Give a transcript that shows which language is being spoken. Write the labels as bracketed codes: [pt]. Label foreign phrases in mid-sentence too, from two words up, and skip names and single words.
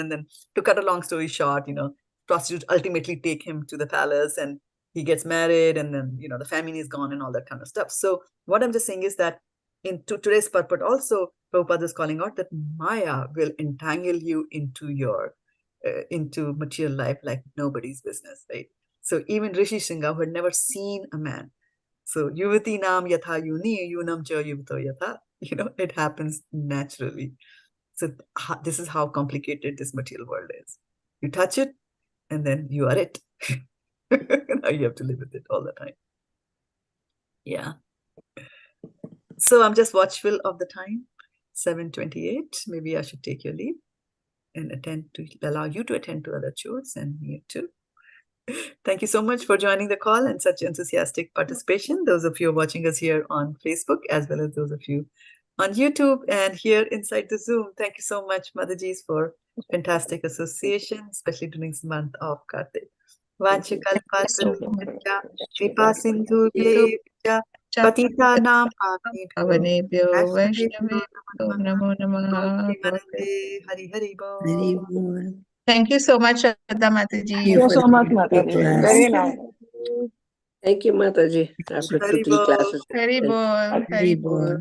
[en] And then to cut a long story short, prostitutes ultimately take him to the palace and he gets married and then, the family is gone and all that kind of stuff. So what I'm just saying is that in today's purport also, Prabhupada is calling out that Maya will entangle you into your, into material life like nobody's business, right? So even Rishi Shringa, who had never seen a man, so [sa] yuvati nam yatha yuni, yunam cha yuvato yatha, [en] it happens naturally. So this is how complicated this material world is. You touch it and then you are it. Now you have to live with it all the time. Yeah. So I'm just watchful of the time, 7:28. Maybe I should take your leave and allow you to attend to other chores and me too. Thank you so much for joining the call and such enthusiastic participation. Those of you watching us here on Facebook, as well as those of you on YouTube and here inside the Zoom. Thank you so much, Madhajis, for fantastic association, especially during this month of Kartik. [sa] Kripa Sindhu Patitanam Pavanebhyo Vaishnavebhyo Namo Namaha. [bn] Hari Hari Bol. [en] Thank you so much, Shraddha Mataji. Thank you so much, Mataji. Very nice. Thank you, Mataji. After 2-3 classes. [bn] Hari Bol. Hari Bol.